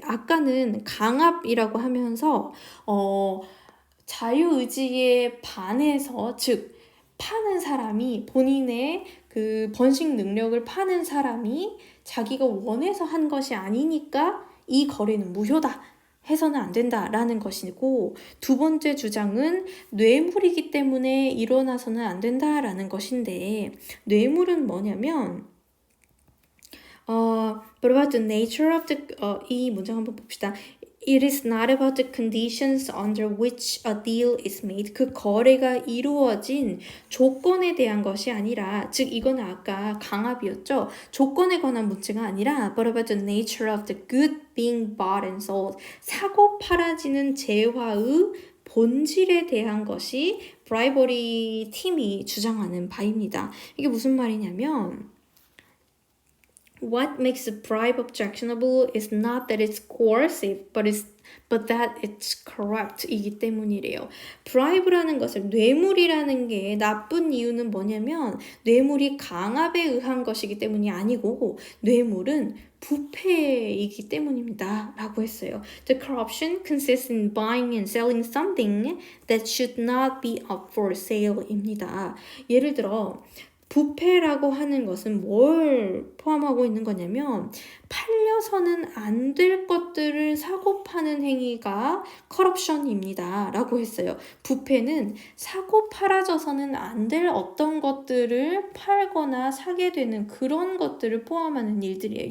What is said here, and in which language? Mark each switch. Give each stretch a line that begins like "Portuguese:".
Korean: 아까는 강압이라고 하면서 자유의지에 반해서 즉 파는 사람이 본인의 그 번식 능력을 파는 사람이 자기가 원해서 한 것이 아니니까 이 거래는 무효다 해서는 안 된다라는 것이고, 두 번째 주장은 뇌물이기 때문에 일어나서는 안 된다라는 것인데, 뇌물은 뭐냐면
English: what about the nature of the
Korean: 이 문장 한번 봅시다.
English: It is not about the conditions under which a deal is made.
Korean: 그 거래가 이루어진 조건에 대한 것이 아니라, 즉 이거는 아까 강압이었죠. 조건에 관한 문제가 아니라
English: but about the nature of the good being bought and sold.
Korean: 사고 팔아지는 재화의 본질에 대한 것이 브라이버리 팀이 주장하는 바입니다. 이게 무슨 말이냐면
English: What makes a bribe objectionable is not that it's coercive, but that it's corrupt
Korean: 이기 때문이래요. bribe라는 것을 뇌물이라는 게 나쁜 이유는 뭐냐면 뇌물이 강압에 의한 것이기 때문이 아니고 뇌물은 부패이기 때문입니다. 라고 했어요.
English: The corruption consists in buying and selling something that should not be up for sale
Korean: 입니다. 예를 들어 부패라고 하는 것은 뭘 포함하고 있는 거냐면 팔려서는 안 될 것들을 사고 파는 행위가 커럽션입니다. 라고 했어요. 부패는 사고 팔아져서는 안 될 어떤 것들을 팔거나 사게 되는 그런 것들을 포함하는 일들이에요.